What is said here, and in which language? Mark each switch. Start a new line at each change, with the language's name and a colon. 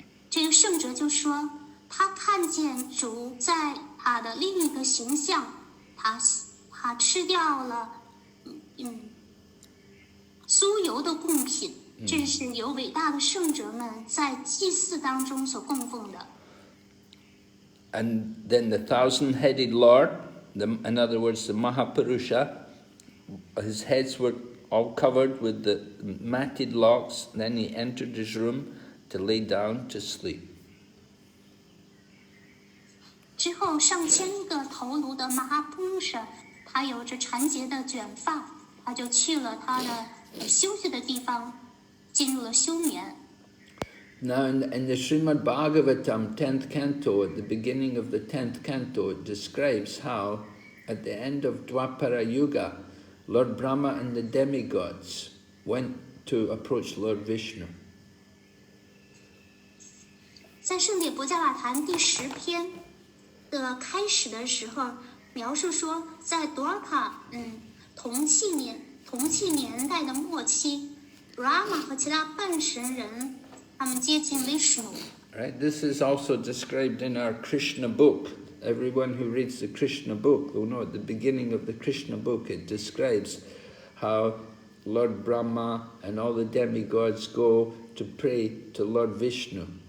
Chinese: 这个圣者就说，他看见主在他的另一个形象，他吃掉了酥油的贡品，这是由伟大的圣者们在祭祀当中所供奉的。
English: And then the thousand-headed Lord, in other words, the Mahapurusha, his heads were all covered with the matted locks. Then he entered his room to lay down to sleep.
Chinese: 之后上千个头颅的马哈普鲁舍，他有着缠结的卷发，他就去了他的休息的地方，进入了休眠。
English: Now in the Srimad Bhagavatam 10th canto, at the beginning of the 10th canto, it describes how at the end of Dwapara Yuga, Lord Brahma and the demigods went to approach Lord Vishnu.
Chinese: 在圣典博伽瓦坛第10篇的开始的时候，描述说，在多尔卡同纪年代的末期 ，Brahma 和其他半神人他们接近 Vishnu。
English: Right. This is also described in our Krishna book. Everyone who reads the Krishna book will know at the beginning of the Krishna book it describes how Lord Brahma and all the demigods go to pray to Lord Vishnu.